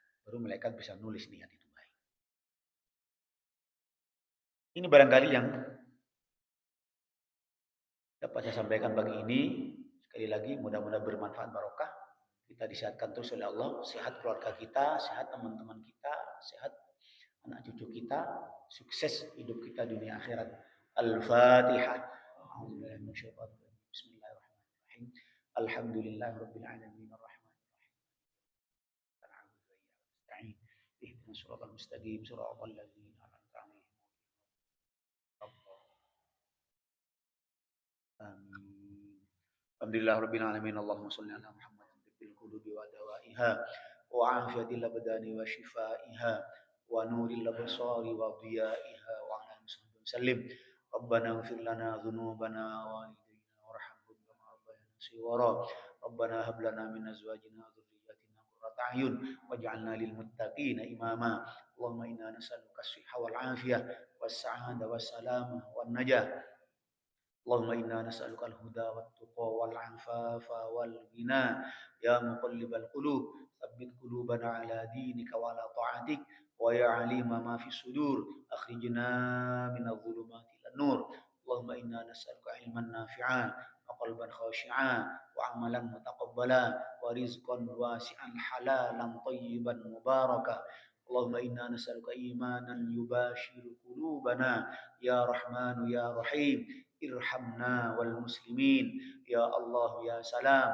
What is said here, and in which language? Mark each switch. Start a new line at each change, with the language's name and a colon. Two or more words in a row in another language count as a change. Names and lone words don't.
Indonesian: Baru malaikat bisa nulis niat itu baik. Ini barangkali yang dapat saya sampaikan pagi ini. Sekali lagi mudah-mudahan bermanfaat, barokah. Kita disehatkan terus oleh Allah, sehat keluarga kita, sehat teman-teman kita, sehat anak cucu kita, sukses hidup kita dunia akhirat.
Arabic: Al-Fatihah. بسم الله الرحمن الرحيم. الحمد لله رب العالمين الرحمن الرحيم. اهدنا الصراط المستقيم، صراط الذين أنعمت عليهم. Amin. الحمد لله رب العالمين. اللهم صل على محمد بالقلوب ودوائها وعافية الأبدان وشفائها ونور الأبصار وضيائها وعلى آله وسلم. ربنا اغفر لنا ذنوبنا ولوالدينا وارحمهم كما ربيانا صغارا. ربنا هب لنا من أزواجنا وذرياتنا قرة أعين واجعلنا للمتقين إماما. اللهم إنا نسألك الصحة والعافية والسعادة والسلامة والنجاح. اللهم إنا نسألك الهدى والتقى والعفاف والغنى يا مقلب القلوب ثبت قلوبنا على دينك وعلى طاعتك ويا عليم ما في الصدور أخرجنا من الظلمات إلى النور. اللهم إنا نسألك علما نافعا وقلبا خاشعا وعملا متقبلا ورزقا واسعا حلالا طيبا مباركا. اللهم إنا نسألك إيمانا يباشر قلوبنا يا رحمن يا رحيم ارحمنا والمسلمين يا الله يا سلام.